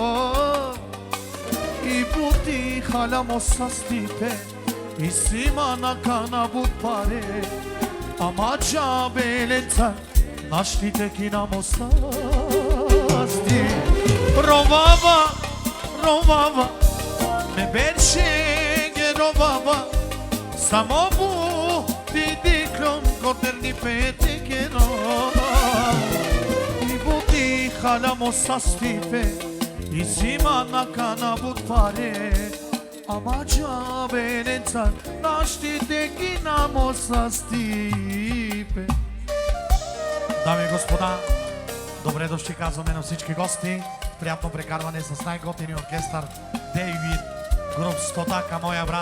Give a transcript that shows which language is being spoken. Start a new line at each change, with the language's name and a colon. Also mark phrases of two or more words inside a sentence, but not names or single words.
Romany: I buti halamo sastipe I simana kana but pare Ama cabeleta Našli tekinamo sasti Rovava, rovava Me beršenge rovava Samo buti diklum koterni pedegera I buti halamo sastipe I simana kana but pare Ama cabeleta Našli tekinamo sastipe
Bulgarian: Дами и господа, добре дошли казваме на всички гости. Приятно прекарване с най-готиния оркестър Дейвид Груп Стотака, моя брат.